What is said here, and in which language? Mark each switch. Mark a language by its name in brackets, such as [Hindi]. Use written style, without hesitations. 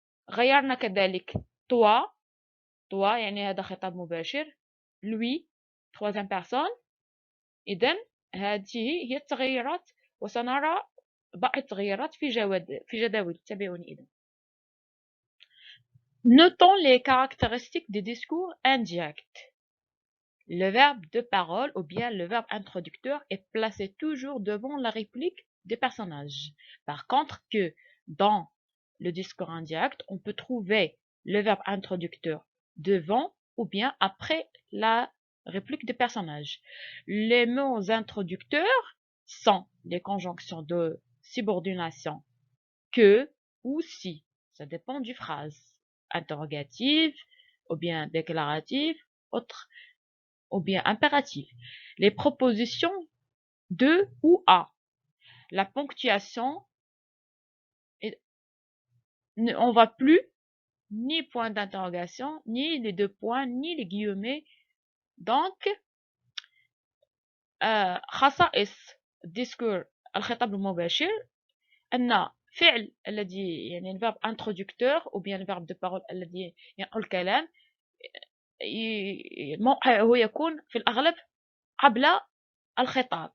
[Arabic] غيرنا كذلك toi يعني هذا خطاب مباشر، [French] lui troisième personne. [Arabic] إذن هذه هي التغيرات، وسنرى بعض التغيرات في جداول. تابعوني إذن. [French] Notons les caractéristiques des discours indirects. Le verbe de parole ou bien le verbe introducteur est placé toujours devant la réplique des personnages. Par contre, que dans le discours indirect, on peut trouver le verbe introducteur devant ou bien après la réplique des personnages. Les mots introducteurs sont les conjonctions de subordination que ou si. Ça dépend du phrase. Interrogative ou bien déclarative, autre ou bien impératif. Les propositions de ou à. La ponctuation, on ne voit plus ni point d'interrogation, ni les deux points, ni les guillemets. [Arabic] Donc, خصائص discours الخطاب المباشر أن فعل الذي يعني الverbe introducteur ou bien الverbe de parole الذي ينقل الكلام موقعه يكون في الأغلب قبل الخطاب.